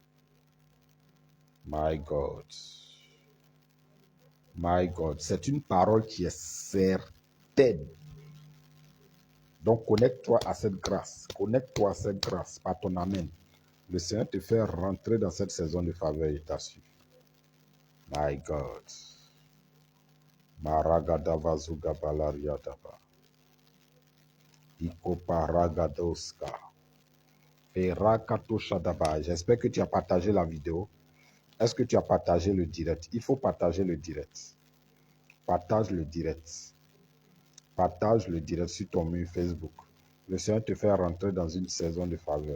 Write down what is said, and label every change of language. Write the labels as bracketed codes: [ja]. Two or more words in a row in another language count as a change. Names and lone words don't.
[en] My God. My God. [fr] C'est une parole qui est certaine. Donc connecte-toi à cette grâce. Connecte-toi à cette grâce par ton Amen. Le Seigneur te fait rentrer dans cette saison de faveur et t'assure. [en] My God. Maragadava zugabalariadaba. Ikoparagadoska. [fr] J'espère que tu as partagé la vidéo. Est-ce que tu as partagé le direct? Il faut partager le direct. Partage le direct. Partage le direct sur ton mur Facebook. Le Seigneur te fait rentrer dans une saison de faveur.